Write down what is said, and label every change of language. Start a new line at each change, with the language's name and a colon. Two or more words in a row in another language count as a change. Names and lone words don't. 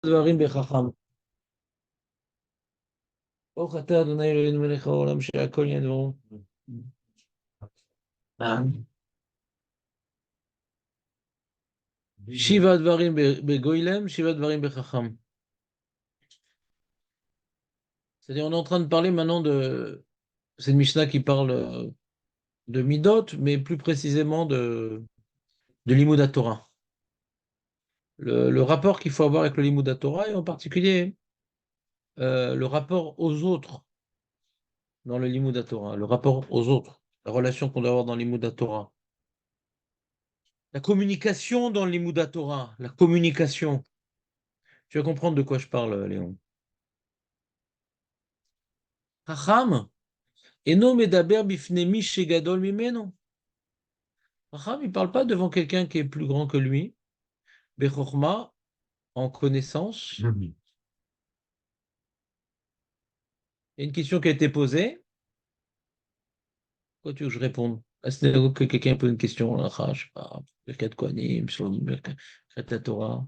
Hebrew: דברים בחכם. ברוך אתה אדוני אלוהינו מלך העולם שהכל נהיה דברו. שבעה דברים בגוילם, שבעה דברים בחכם.
French: C'est-à-dire, on est en train de parler maintenant de... C'est une Mishnah qui parle de Midot, mais plus précisément de
Hebrew: לימוד תורה.
French: Le rapport qu'il faut avoir avec le
Hebrew: לימוד תורה,
French: et en particulier le rapport aux autres dans le
Hebrew: לימוד תורה,
French: le rapport aux autres, la relation qu'on doit avoir dans le
Hebrew: לימוד תורה.
French: La communication dans le
Hebrew: לימוד תורה,
French: la communication. Tu vas comprendre de quoi je parle, Léon.
Hebrew: חכם אינו מדבר בפני מי שגדול ממנו. Chacham,
French: il ne parle pas devant quelqu'un qui est plus grand que lui. Bechorma, en connaissance. Il y a une question qui a été posée. Quoi tu veux que je réponde? C'est que quelqu'un pose une question, je ne sais pas,
Hebrew: ברכת כהנים,
French: sur la Torah.